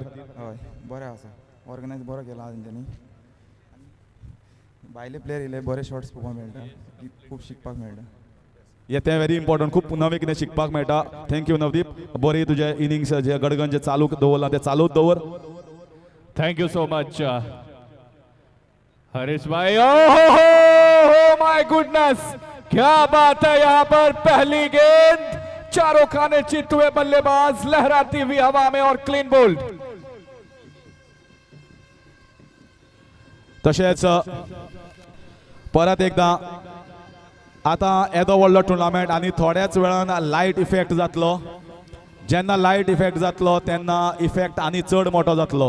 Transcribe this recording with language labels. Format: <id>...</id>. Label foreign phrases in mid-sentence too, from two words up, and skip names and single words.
<kok>हय बरें आसा, ऑर्गनायज बरो केला तेंच्यांनी. भायले प्लेयर येयले, बरे शॉट्स पळोवपाक मेळटा, खूब शिकपाक मेळटा. तें</kok> <en>very important,</en> <kok>खूब नवें कितें शिकपाक मेळटा. थँक्यू नवदीप, बरी तुजे इनिंग्स जे गडगन जे चालू दवरला ते चालूच दवर.</kok> <en>Thank you so much Harish bhai. Oh my goodness,</en> <hi>क्या बात है यहाँ पर. पहली गेंद, चारों खाने जीतते हुए बल्लेबाज लहराती हुई हवा में और</hi> <en>clean bowled.</en> <kok>तशेंच परत एकदा आता येदो व्हडलो टुर्नामेंट आनी थोड्याच वेळान</kok> <en>light effect</en> <kok>जातलो. जेन्ना</kok> <en>light effect</en> <kok>जातलो तेन्ना इफेक्ट आनी चड मोठो जातलो.</kok>